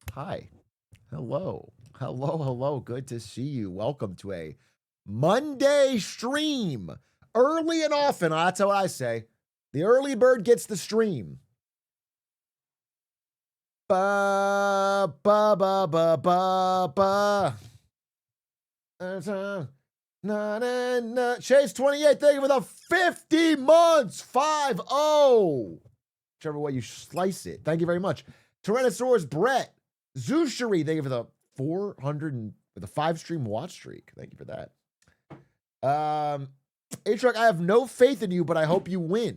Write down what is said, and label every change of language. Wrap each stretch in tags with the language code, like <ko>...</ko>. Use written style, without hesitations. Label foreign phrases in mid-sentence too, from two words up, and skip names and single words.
<en>Hi. Hello. Hello, hello. Good to see you. Welcome to a Monday stream. Early and often. That's what I say. The early bird gets the stream. Ba, ba, ba, ba, ba, ba. Na, na, na. Chase 28, thank you for the 50 months. 5-0. Whichever way you slice it. Thank you very much. Tyrannosaurus Brett. Zushari, thank you for the 400 and with a 5-stream watch streak. Thank you for that. Atrioc, I have no faith in you, but I hope you win.</en>